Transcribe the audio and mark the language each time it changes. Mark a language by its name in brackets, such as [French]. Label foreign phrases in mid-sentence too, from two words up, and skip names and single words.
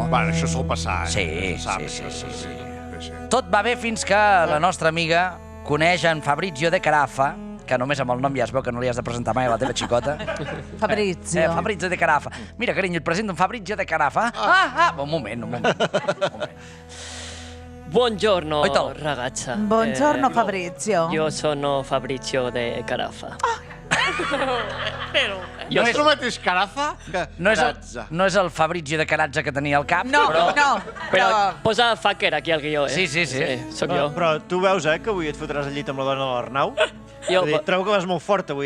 [Catalan] Bueno, això sol passar, Sí. Tot va bé fins que la nostra amiga coneix en Fabrizio de Carafa, que només amb el nom ja es veu que no li has de presentar mai a la teva xicota. Fabrizio. Fabrizio de Carafa. Mira, carinyo, et presento en Fabrizio de Carafa. Un moment. [Italian] Buongiorno, ragazza. Buongiorno, Fabrizio. Io sono Fabrizio de Carafa. [Catalan] No és el mateix Carafa que Carazza. No és el Fabrizio de Carazza que tenia al cap, Però posa fucker aquí al guió, Sí. Soc jo. Però tu veus, que avui et fotràs al llit amb la dona de l'Arnau? Trobo que vas molt fort avui,